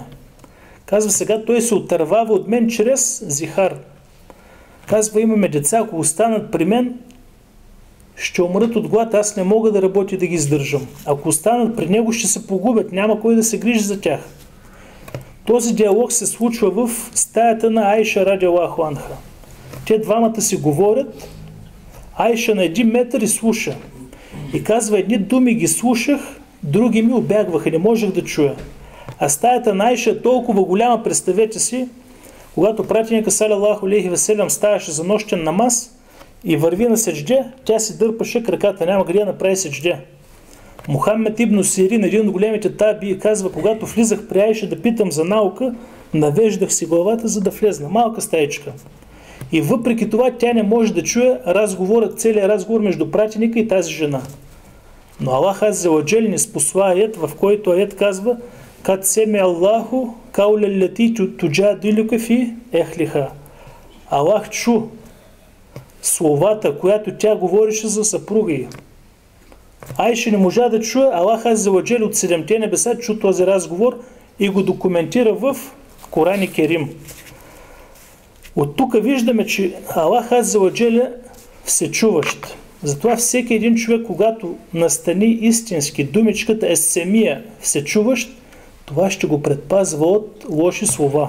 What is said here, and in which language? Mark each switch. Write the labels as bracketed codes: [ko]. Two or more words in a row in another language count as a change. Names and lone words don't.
[bg] Казва: сега той се отървава от мен чрез зихар. Казва: имаме деца, ако останат при мен, ще умрат от глад, аз не мога да работя да ги издържам. Ако останат при него, ще се погубят, няма кой да се грижи за тях. Този диалог се случва в стаята на Айша [ar] رضي الله عنها. [bg] Те двамата си говорят, Айша на 1 метър и слуша. И казва: едни думи ги слушах, други ми обягваха, не можех да чуя. А стаята на Айша е толкова голяма, представете си, когато пратеника [ar] صلى الله عليه وسلم [bg] ставаше за нощен намаз и върви на седжде, тя си дърпаше краката, няма къде да направи седжде. Мухаммед ибн Сирин, един от големите таби, казва: когато влизах при Айша да питам за наука, навеждах си главата, за да влезна. Малка стаечка. И въпреки това тя не може да чуе целият разговор между пратеника и тази жена. Но Аллах [ar] عز وجل [bg] ни спосва аят, в който аят казва: [ar] قد سمع الله قول التي تجادلك في أهلها. [bg] Аллах чу словата, която тя говореше за съпруга й. Айша не можа да чуе, Аллах [ar] عز وجل [bg] от 7-те небеса чу този разговор и го документира в Коран Керим. От тук виждаме, че Аллах [ar] عز وجل [bg] е всечуващ. Затова всеки един човек, когато настани истински думичката есемия, всечуващ, това ще го предпазва от лоши слова.